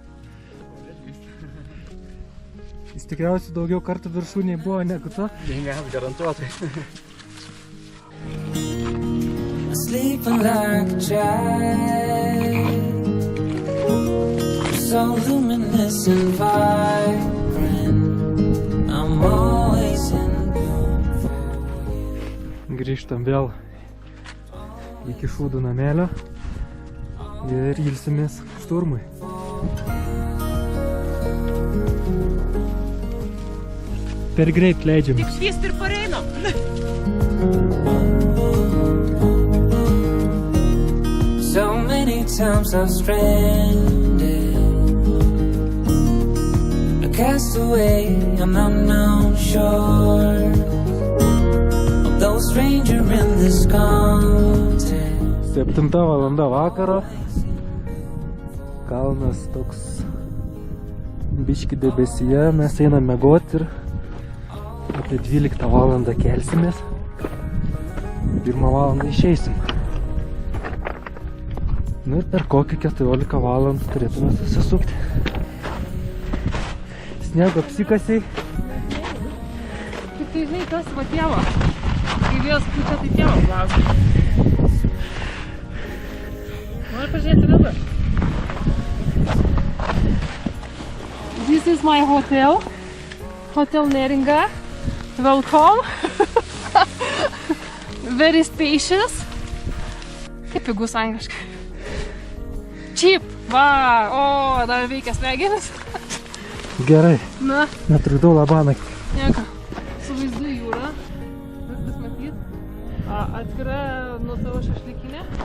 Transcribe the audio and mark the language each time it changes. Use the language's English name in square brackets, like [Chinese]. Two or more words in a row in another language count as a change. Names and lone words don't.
[Lithuanian] Jis tikriausiai daugiau kartų viršūniai buvo negu tu. Ne, garantuotai. [English] Sleeping like a child, so luminous and vibrant. I'm always in bloom. [Lithuanian] Grįžtam vėl iki šūdų namelio ir ilsimės šturmui. Per greit leidžiam. Tik švyst ir pareino. [English] So many times I've stranded, a castaway on unknown shore, although stranger in this continent. [Lithuanian] 7 valanda vakaro. Kalnas toks biški debesyje. Mes einam miegoti ir apie 12 valandą kelsimės. 1 valandą išeisim. Nu ir per kokį 14 valandų turėtume susisukti. Sniego apsikasiai. Tik tai žinai, tas va tėvo. Kai vėjas pučia, tai tėvo klausia. Nori pažiūrėti dabar? [English] This is my hotel. Hotel Neringa. Welcome. Very spacious. [Lithuanian] Kaip pigus angliškai. [English] Cheap. [Lithuanian] Va, o, dar veikia smegenis. Gerai. Na, Netrukdau labanakti. nieko. Su vaizdu į jūrą. Viskas matyt. Atskira nuo savo šašlykinė.